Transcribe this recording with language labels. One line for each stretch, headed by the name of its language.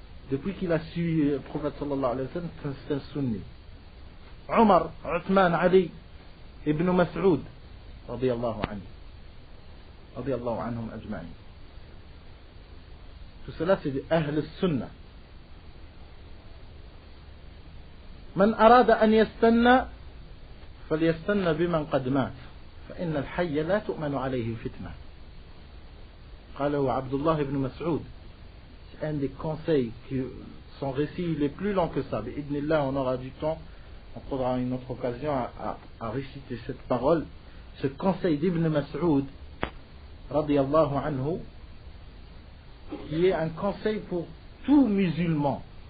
French: Depuis qu'il a suivi le prophète sallallahu alayhi wa sallam, c'est un sunni. Omar, Uthman, Ali, Ibn Mas'ud, radiyallahu anhum ajma'in. Tout cela, c'est des Ahl al-Sunnah.
Arabic: من أراد أن يستنى فليستنى بمن قد مات فإن الحي لا تؤمن عليه الفتنة. قاله عبد الله بن مسعود.
French: C'est un des conseils qui son récit il est plus long que ça. B'idnillah, on aura du temps, on prendra une autre occasion à réciter cette parole. Ce conseil d'Ibn Mas'ud radiyallahu anhu, qui est un conseil pour tout musulman.